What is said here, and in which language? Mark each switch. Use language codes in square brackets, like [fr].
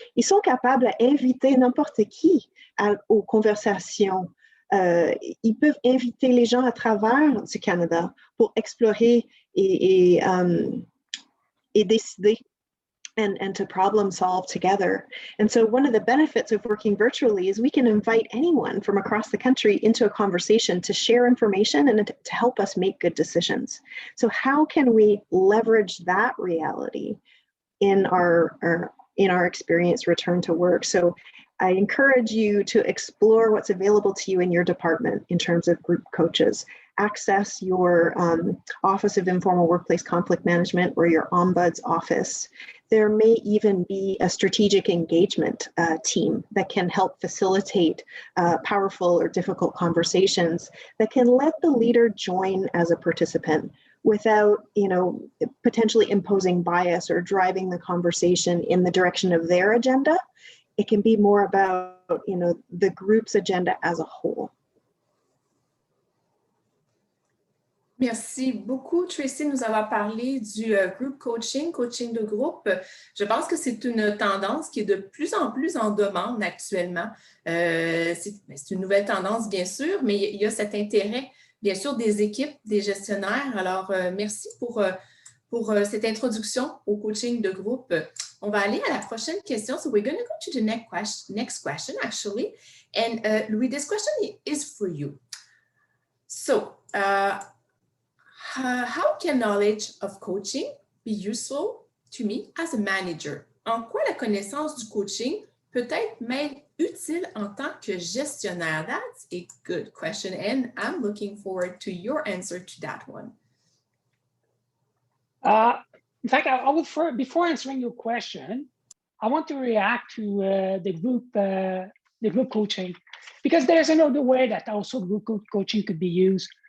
[fr] Ils sont capables d'inviter n'importe qui aux conversations. Ils peuvent inviter les gens à travers du Canada pour explorer et décider [en] and to problem solve together. And so one of the benefits of working virtually is we can invite anyone from across the country into a conversation to share information and to help us make good decisions. So how can we leverage that reality in our experience return to work? So I encourage you to explore what's available to you in your department in terms of group coaches. Access your Office of Informal Workplace Conflict Management or your Ombuds office. There may even be a strategic engagement team that can help facilitate powerful or difficult conversations that can let the leader join as a participant without, potentially imposing bias or driving the conversation in the direction of their agenda. It can be more about, the group's agenda as a whole. [fr] Merci beaucoup, Tracy, nous avoir parlé du group coaching, coaching de groupe. Je pense que c'est une tendance qui est de plus en plus en demande actuellement. C'est une nouvelle tendance, bien sûr, mais il y a cet intérêt, bien sûr, des équipes, des gestionnaires. Alors, merci pour cette introduction au coaching de groupe. On va aller à la prochaine question. [en] So we're going to go to the next question, actually. And Louis, this question is for you. So, how can knowledge of coaching be useful to me as a manager? [fr] En quoi la connaissance du coaching peut-être m'être utile en tant que gestionnaire? [en] That's a good question, and I'm looking forward to your answer to that one. In fact, I would before answering your question, I want to react to the group coaching, because there's another way that also group coaching could be used.